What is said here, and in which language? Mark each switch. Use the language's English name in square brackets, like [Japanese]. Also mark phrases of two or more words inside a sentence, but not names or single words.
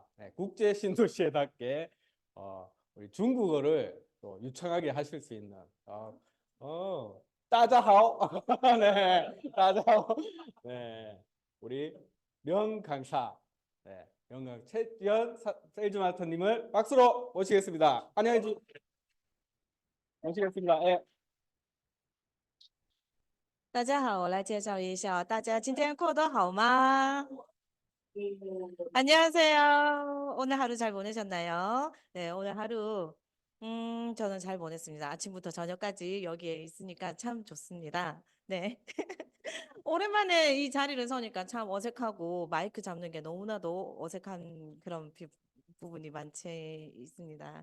[Korean] 네, 국제 신도시에답게 우리 중국어를 또 유창하게 하실 수 있는 [Chinese] 大家好. [Korean] 네, [Chinese] 大家好. [Korean] 네, 우리 명강사, 네, 명강 최지연 세일즈 마스터님을 박수로 모시겠습니다. 안녕히 모시겠습니다. 예. [Chinese] 大家好，我来介绍一下，大家今天过得好吗？ [Korean] 안녕하세요. 오늘 하루 잘 보내셨나요? 네, 오늘 하루 저는 잘 보냈습니다. 아침부터 저녁까지 여기에 있으니까 참 좋습니다. 네. 오랜만에 이 자리를 서니까 참 어색하고 마이크 잡는 게 너무나도 어색한 그런 부분이 많지 있습니다.